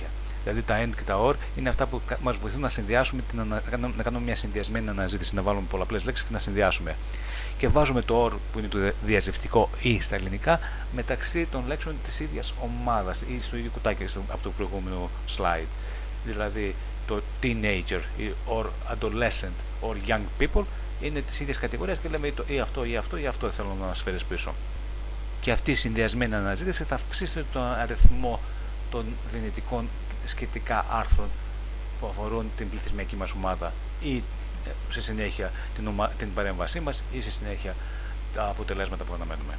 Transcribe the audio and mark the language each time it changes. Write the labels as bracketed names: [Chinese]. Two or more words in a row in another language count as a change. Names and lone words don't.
[Greek] Δηλαδή τα AND και τα OR είναι αυτά που μας βοηθούν να συνδυάσουμε, να κάνουμε μια συνδυασμένη αναζήτηση, να βάλουμε πολλαπλές λέξεις και να συνδυάσουμε. Και βάζουμε το OR που είναι το διαζευτικό ή στα ελληνικά μεταξύ των λέξεων της ίδιας ομάδας ή στο ίδιο κουτάκι από το προηγούμενο slide. Δηλαδή το [English] teenager or adolescent or young people [Greek] είναι της ίδιας κατηγορίας και λέμε ή αυτό ή αυτό ή αυτό θέλω να μας φέρεις πίσω. Και αυτή η συνδυασμένη αναζήτηση θα αυξήσει τον αριθμό των δυνητικών σχετικά άρθρων που αφορούν την πληθυσμιακή μας ομάδα ή σε συνέχεια την παρέμβασή μας ή σε συνέχεια τα αποτελέσματα που αναμένουμε.